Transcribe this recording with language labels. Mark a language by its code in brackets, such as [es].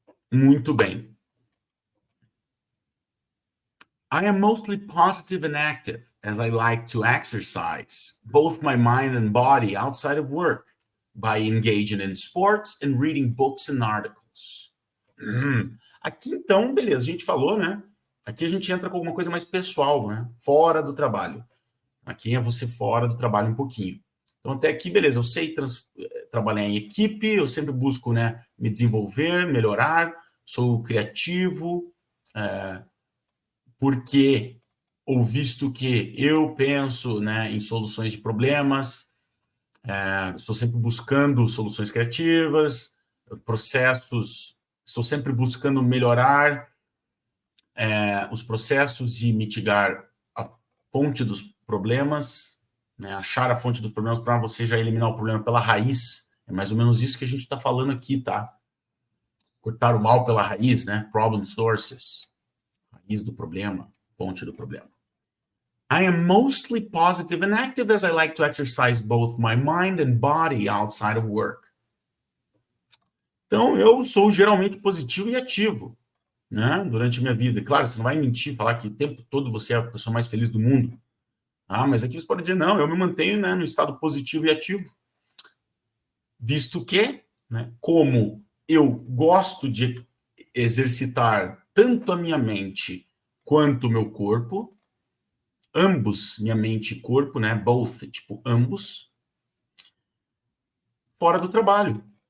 [pt] Muito bem. [en] I am mostly positive and active as I like to exercise both my mind and body outside of work by engaging in sports and reading books and articles. [pt] Aqui então, beleza, a gente falou, né? Aqui a gente entra com alguma coisa mais pessoal, né? Fora do trabalho. Aqui é você fora do trabalho um pouquinho. Então até aqui, beleza, eu sei trabalhar em equipe, eu sempre busco, né, me desenvolver, melhorar, sou criativo, porque ou visto que eu penso, né, em soluções de problemas, estou sempre buscando soluções criativas, processos, estou sempre buscando melhorar os processos e mitigar a fonte dos problemas, né, achar a fonte dos problemas para você já eliminar o problema pela raiz. É mais ou menos isso que a gente está falando aqui, tá? Cortar o mal pela raiz, né? [en] Problem sources. [pt] Raiz do problema, fonte do problema. [en] I am mostly positive and active as I like to exercise both my mind and body outside of work. [pt] Então, eu sou geralmente positivo e ativo, né, durante a minha vida. E, claro, você não vai mentir, falar que o tempo todo você é a pessoa mais feliz do mundo. Mas aqui você pode dizer, não, eu me mantenho, né, no estado positivo e ativo. Visto que, né, como eu gosto de exercitar tanto a minha mente quanto o meu corpo, ambos, minha mente e corpo, né, both, tipo, ambos, fora do trabalho.